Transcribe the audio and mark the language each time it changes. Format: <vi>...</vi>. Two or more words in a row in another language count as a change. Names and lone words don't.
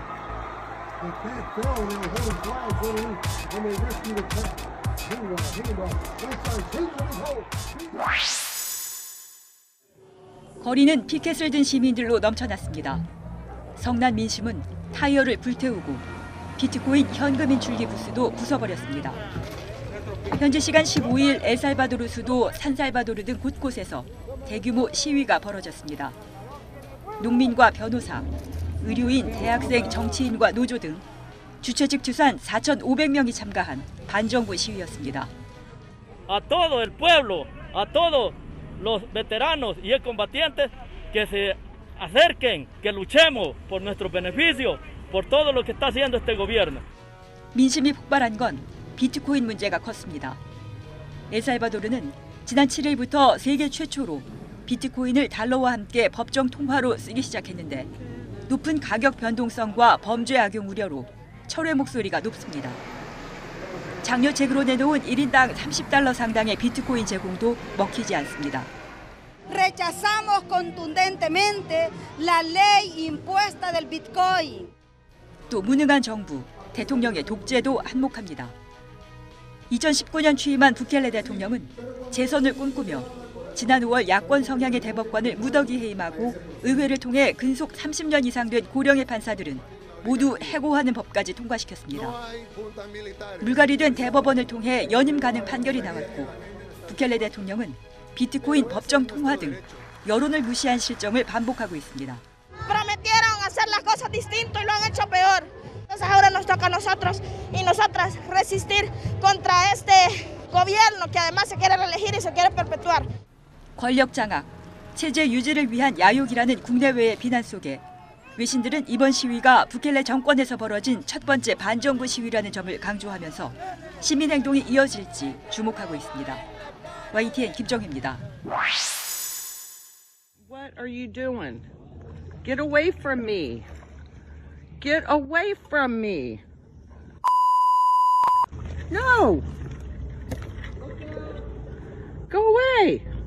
<en>The cat fell and there were holy flags underneath, and they rescued the cat. Meanwhile, White Sox taking hold.</en> <ko>거리는 피켓을 든 시민들로 넘쳐났습니다. 성난 민심은 타이어를 불태우고 비트코인 현금인 출기 부스도 부숴버렸습니다. 현지 시간 15일 엘살바도르 수도 산살바도르 등 곳곳에서 대규모 시위가 벌어졌습니다. 농민과 변호사, 의료인, 대학생, 정치인과 노조 등 주최 측 추산 4,500명이 참가한 반정부 시위였습니다.</ko> <es>A todo el pueblo, a todos los veteranos y excombatientes que se acerquen, que luchemos por nuestros beneficios, por todo lo que está haciendo este gobierno.</es> <ko>민심이 폭발한 건 비트코인 문제가 컸습니다. 엘살바도르는 지난 7일부터 세계 최초로 비트코인을 달러와 함께 법정 통화로 쓰기 시작했는데 높은 가격 변동성과 범죄 악용 우려로 철회 목소리가 높습니다. 장려책으로 내놓은 1인당 $30 상당의 비트코인 제공도 먹히지 않습니다.</ko> <es>Rechazamos contundentemente la ley impuesta del Bitcoin.</es> <ko>또 무능한 정부, 대통령의 독재도 한몫합니다. 2019년 취임한 부켈레 대통령은 재선을 꿈꾸며 지난 5월 야권 성향의 대법관을 무더기 해임하고 의회를 통해 근속 30년 이상 된 고령의 판사들은 모두 해고하는 법까지 통과시켰습니다. 물갈이된 대법원을 통해 연임 가능 판결이 나왔고 부켈레 대통령은 비트코인 법정 통화 등 여론을 무시한 실정을 반복하고 있습니다.</ko> <es>Prometieron hacer las cosas distinto y lo han hecho peor. Entonces ahora nos toca a nosotros y nosotras resistir contra este gobierno que además se quiere reelegir y se quiere perpetuar.</es> <ko>권력 장악, 체제 유지를 위한 야욕이라는 국내외의 비난 속에 외신들은 이번 시위가 부켈레 정권에서 벌어진 첫 번째 반정부 시위라는 점을 강조하면서 시민 행동이 이어질지 주목하고 있습니다. YTN 김정희입니다.</ko> <en>What are you doing? Get away from me. Get away from me. No. Go away.</en>